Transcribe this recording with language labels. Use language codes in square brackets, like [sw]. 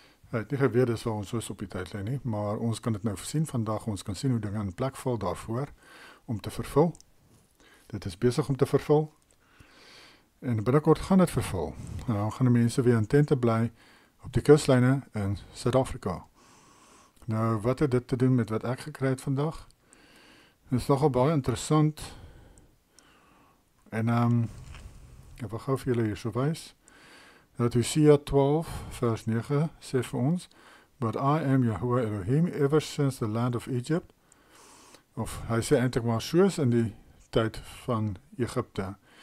[af] Hy het nie geweet dis waar ons soos op die tydlyn nie, maar ons kan dit nou sien vandag, ons kan sien hoe dinge in plek val daarvoor om te vervul. Dit is besig om te vervul en binnekort gaan dit vervul. En dan gaan die mense weer in tente bly op die kuslyne in Suid-Afrika. Nou, wat het dit te doen met wat ek gekry het vandag? Dit is nogal baie interessant en ek wil gou vir julle hier so wys. Dat Hosea 12 vers 9 sê vir ons, [en] But I am Yahweh Elohim ever since the land of Egypt. [af] Of hy sê eintlik maar soos in die tyd van Egipte.